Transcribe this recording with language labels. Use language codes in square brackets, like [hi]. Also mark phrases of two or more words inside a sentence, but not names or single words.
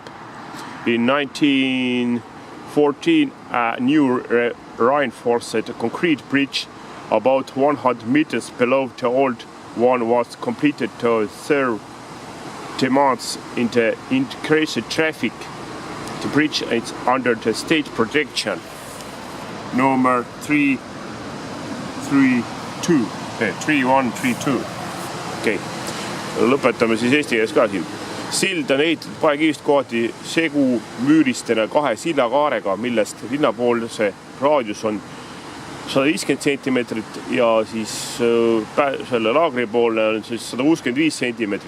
[en] In 1914, a new reinforced concrete bridge about 100 meters below the old one was completed to serve demands in the increased traffic. The bridge is under the state protection number 3132. [et] Okei, lõpetame siis eesti keeles ka siin. Sild on ehitatud paekivist kohati segu müüristena 2 sillakaarega, millest linnapoolse raadius on 150 sentimeetrit ja siis selle laagri poolne on siis 165 sentimeetrit.